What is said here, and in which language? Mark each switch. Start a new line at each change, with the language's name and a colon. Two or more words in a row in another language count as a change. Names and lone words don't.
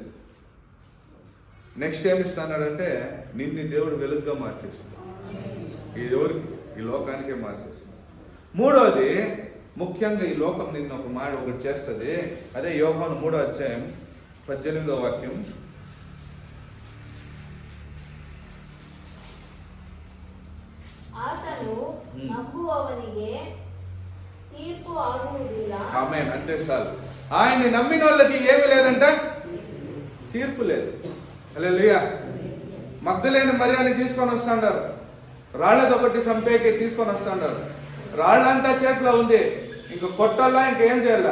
Telugu: నెక్స్ట్ ఏమి ఇస్తున్నాడంటే నిన్ను దేవుడు వెలుగుగా మార్చేసి, ఈ ఎవరికి? ఈ లోకానికే మార్చేసి. మూడోది, ముఖ్యంగా ఈ లోకం నిన్ను ఒక మాట ఒకటి చేస్తుంది. అదే యోహాను 3వ అధ్యాయం 18వ వాక్యం.
Kannada: ಆತನು ನಂಬುವವನಿಗೆ ತೀರ್ಪು ಆಗುವುದಿಲ್ಲ.
Telugu: ఆమేన్. అంతే చాలు. ఆయన్ని నమ్మిన వాళ్ళకి ఏమి లేదంట? తీర్పు లేదు. హల్లెలూయా. మగ్దలేని మరియాని తీసుకొని వస్తాండారు, రాళ్ళతో కొట్టి సంపేకి తీసుకొని వస్తాండారు. రాళ్ళంతా చేతిలో ఉంది, ఇంక కొట్టాలా, ఇంకేం చేయాలా?